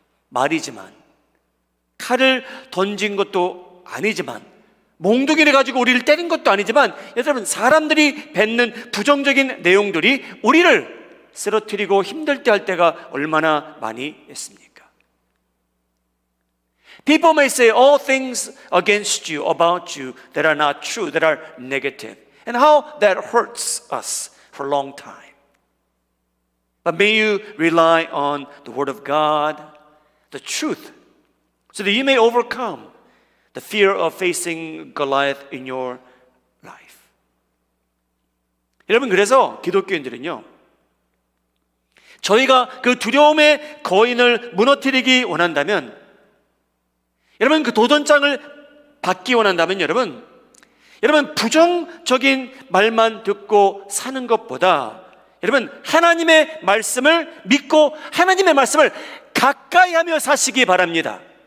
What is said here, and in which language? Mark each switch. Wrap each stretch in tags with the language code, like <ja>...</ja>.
<ko>말이지만, 칼을 던진 것도 아니지만, 몽둥이를 가지고 우리를 때린 것도 아니지만, 여러분 사람들이 뱉는 부정적인 내용들이 우리를 쓰러뜨리고 힘들 때 할 때가 얼마나 많이 있습니까?</ko> <en>People may say all things against you, about you, that are not true, that are negative, and how that hurts us for a long time. But may you rely on the Word of God, the truth, so that you may overcome the fear of facing Goliath in your life.</en> <ko>여러분, 그래서 기독교인들은요, 저희가 그 두려움의 거인을 무너뜨리기 원한다면, 여러분 그 도전장을 받기 원한다면 여러분 부정적인 말만 듣고 사는 것보다 여러분 하나님의 말씀을 믿고 하나님의 말씀을 가까이 하며 사시기 바랍니다.</ko>